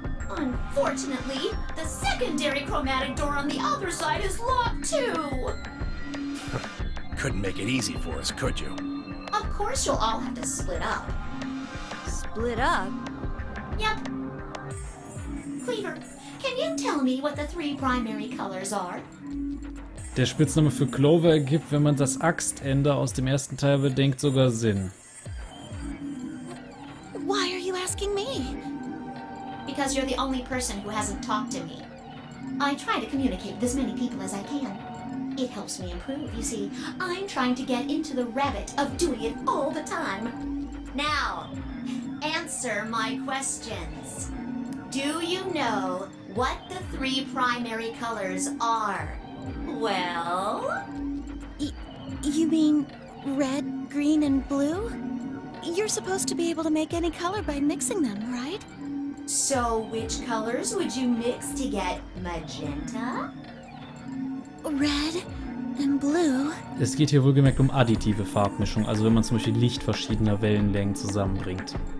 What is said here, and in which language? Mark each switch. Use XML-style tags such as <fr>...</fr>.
<en>Unfortunately, the secondary chromatic door on the other side is locked too. Couldn't make it easy for us, could you? Of course you'll all have to split up. Split up? Yep. Cleaver, can you tell me what the 3 primary colors are?</en> <de>Der Spitzname für Clover ergibt, wenn man das Axtende aus dem ersten Teil bedenkt, sogar Sinn.</de> <en>Why are you asking me? Because you're the only person who hasn't talked to me. I try to communicate with as many people as I can. It helps me improve, you see. I'm trying to get into the habit of doing it all the time. Now, answer my questions. Do you know what the 3 primary colors are? Well? You mean red, green, and blue? You're supposed to be able to make any color by mixing them, right? So which colors would you mix to get magenta? Red and blue.</en> <de>Es geht hier wohlgemerkt um additive Farbmischung, also wenn man zum Beispiel Licht verschiedener Wellenlängen zusammenbringt.</de>